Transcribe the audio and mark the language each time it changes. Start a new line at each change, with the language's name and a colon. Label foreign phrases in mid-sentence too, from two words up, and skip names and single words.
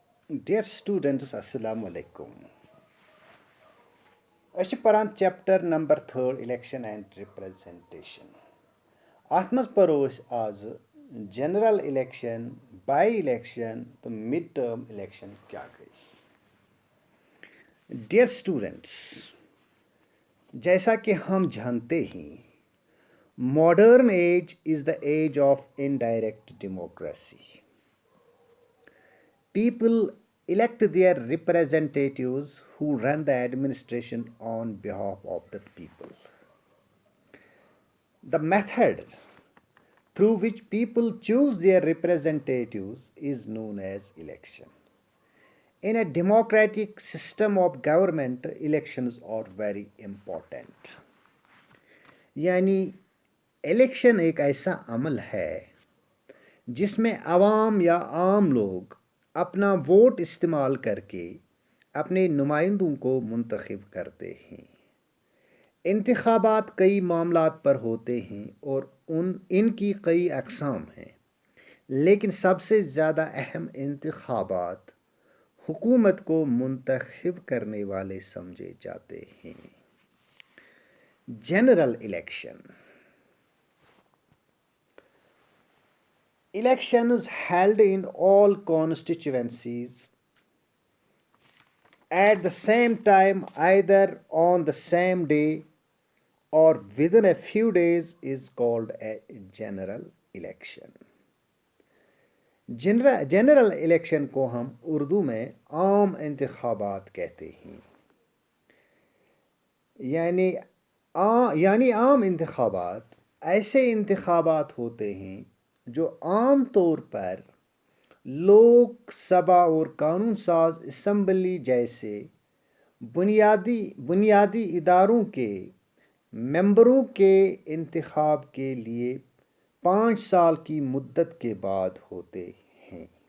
English: Dear students,
Arabic: السلام عليكم.
Kashmiri: أسۍ چھِ پران چیپٹر نمبر 3
English: election and representation.
Kashmiri: اَتھ منٛز پرو أسۍ آزٕ
English: general election, by election
Kashmiri: تہٕ
English: mid term election
Kashmiri: کیٛاہ گٔے.
English: Dear students,
Urdu: جیسا کہ ہم جانتے ہیں,
English: modern age is the age of indirect democracy. People elect their representatives who run the administration on behalf of the people. The method through which people choose their representatives is known as election. In a democratic system of government, elections are very important.
Urdu: یعنی الیکشن ایک ایسا عمل ہے جس میں عوام یا عام لوگ اپنا ووٹ استعمال کر کے اپنے نمائندوں کو منتخب کرتے ہیں. انتخابات کئی معاملات پر ہوتے ہیں اور ان کی کئی اقسام ہیں، لیکن سب سے زیادہ اہم انتخابات حکومت کو منتخب کرنے والے سمجھے جاتے ہیں.
English: general election. Elections held in all constituencies at the same time, either on the same day or within a few days, is called a general election. general election
Urdu: کو ہم اردو میں عام انتخابات کہتے ہیں. یعنی عام انتخابات ایسے انتخابات ہوتے ہیں جو عام طور پر لوک سبھا اور قانون ساز اسمبلی جیسے بنیادی اداروں کے ممبروں کے انتخاب کے لیے 5 سال کی مدت کے بعد ہوتے ہیں.